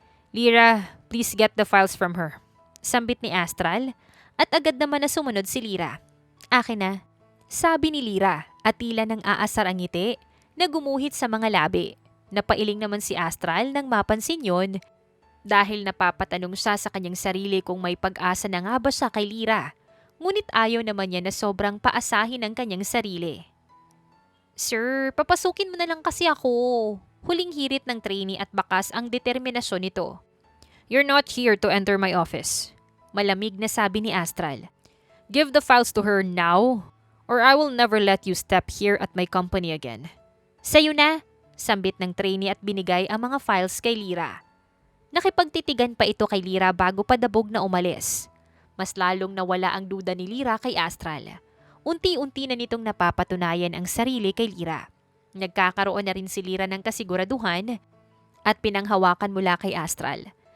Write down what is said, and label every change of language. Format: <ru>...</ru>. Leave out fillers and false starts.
<en>Lira, please get the files from her.</en> <tl>Sambit ni Astral at agad naman na sumunod si Lira. Akin na. Sabi ni Lira at tila nang aasar ang ngiti na gumuhit sa mga labi. Napailing naman si Astral nang mapansin yon dahil napapatanong siya sa kanyang sarili kung may pag-asa na nga ba siya kay Lira. Ngunit ayaw naman niya na sobrang paasahin ang kanyang sarili. Sir, papasukin mo na lang kasi ako. Huling hirit ng trainee at bakas ang determinasyon nito.</tl> <en>You're not here to enter my office.</en> <tl>Malamig na sabi ni Astral.</tl> <en>Give the files to her now or I will never let you step here at my company again.</en> <tl>Sa'yo na, sambit ng trainee at binigay ang mga files kay Lira. Nakipagtitigan pa ito kay Lira bago padabog na umalis. Mas lalong nawala ang duda ni Lira kay Astral. Unti-unti na nitong napapatunayan ang sarili kay Lira. Nagkakaroon na rin si Lira ng kasiguraduhan at pinanghawakan mula kay Astral.</tl>